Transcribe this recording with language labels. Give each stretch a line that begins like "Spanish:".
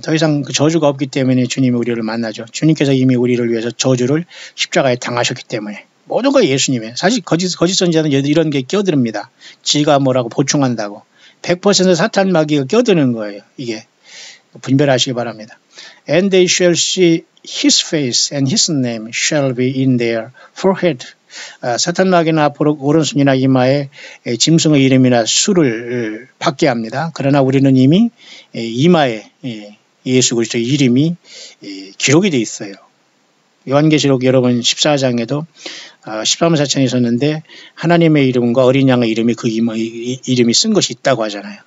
Korean: 더 이상 그 저주가 없기 때문에 주님이 우리를 만나죠. 주님께서 이미 우리를 위해서 저주를 십자가에 당하셨기 때문에. 모든 거 예수님의. 사실 거짓 선지자는 이런 게 껴듭니다. 지가 뭐라고 보충한다고. 100% 사탄 마귀가 껴드는 거예요. 이게. 분별하시기 바랍니다.
English: And they shall see his face and his name shall be in their forehead.
Korean: 사탄 마귀는 앞으로 오른손이나 이마에 짐승의 이름이나 수를 받게 합니다. 그러나 우리는 이미 이마에 예수 그리스도의 이름이 기록이 되어 있어요. 요한계시록 여러분 14장에도 13사천이 있었는데 하나님의 이름과 어린 양의 이름이 그 이름이 쓴 것이 있다고 하잖아요.